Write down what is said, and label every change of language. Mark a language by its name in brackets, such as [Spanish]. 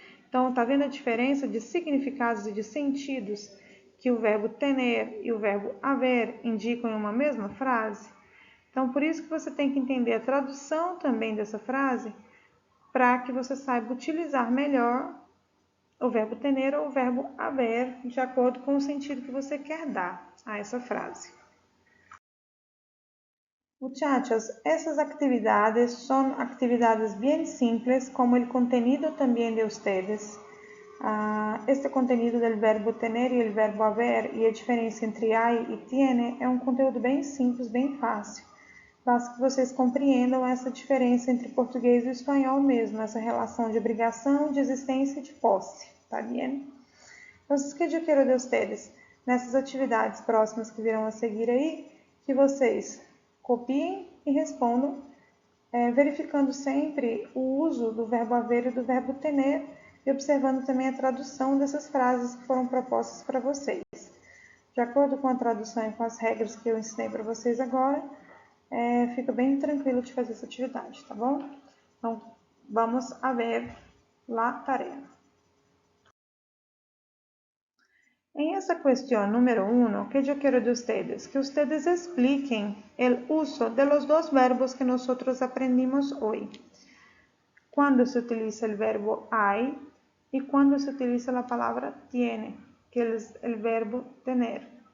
[Portuguese] Então, tá vendo a diferença de significados e de sentidos que o verbo tener e o verbo haver indicam em uma mesma frase? Então, por isso que você tem que entender a tradução também dessa frase, para que você saiba utilizar melhor o verbo tener ou o verbo haver, de acordo com o sentido que você quer dar a essa frase. [Spanish] Muchachos, essas actividades son actividades bien simples como el contenido también de ustedes. Este contenido del verbo tener [Portuguese] e el verbo haver e a diferença entre hay e tiene é um conteúdo bem simples, bem fácil. Faço que vocês compreendam essa diferença entre português e espanhol mesmo, essa relação de obrigação, de existência e de posse, tá bem? Entonces, que eu quero [Spanish] de ustedes, [Portuguese] nessas atividades próximas que virão a seguir aí, que vocês copiem e respondam, verificando sempre o uso do verbo haver e do verbo tener, e observando também a tradução dessas frases que foram propostas para vocês. De acordo com a tradução e com as regras que eu ensinei para vocês agora, fica bem tranquilo de fazer essa atividade, tá bom? [Spanish] Então, vamos a ver la tarea. En esta cuestión número 1, que yo quiero de ustedes, que ustedes expliquen el uso de los dos verbos que nosotros aprendimos hoy. Cuando se utiliza el verbo hay y cuando se utiliza la palabra tiene, que es el verbo tener.